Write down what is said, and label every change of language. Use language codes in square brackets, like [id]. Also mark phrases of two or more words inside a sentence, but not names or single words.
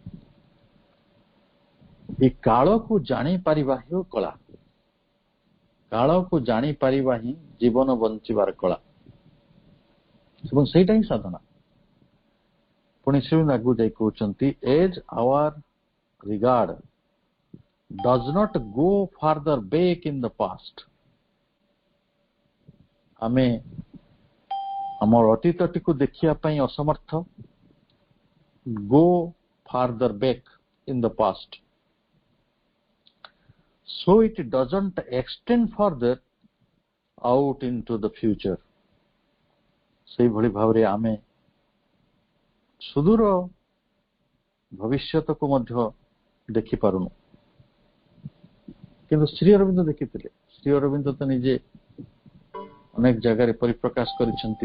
[or] ଏ କାଳକୁ ଜାଣିପାରିବା ହିଁ କଳା, କାଳକୁ ଜାଣିପାରିବା ହିଁ ଜୀବନ ବଞ୍ଚିବାର କଳା, ଏବଂ ସେଇଟା ହିଁ ସାଧନା। ପୁଣି ସେ ଆଗକୁ ଯାଇ କହୁଛନ୍ତି, [en] as our regard does not go further back in the past. [or] ଆମେ ଆମର ଅତୀତଟିକୁ ଦେଖିବା ପାଇଁ ଅସମର୍ଥ, [en] go further back in the past, so it doesn't extend further out into the future. [or] ସେଇଭଳି ଭାବରେ ଆମେ ସୁଦୂର ଭବିଷ୍ୟତକୁ ମଧ୍ୟ ଦେଖିପାରୁନୁ। କିନ୍ତୁ ଶ୍ରୀ ଅରବିନ୍ଦ ଦେଖିଥିଲେ। ଶ୍ରୀ ଅରବିନ୍ଦ ତ ନିଜେ ଅନେକ ଜାଗାରେ ପରିପ୍ରକାଶ କରିଛନ୍ତି।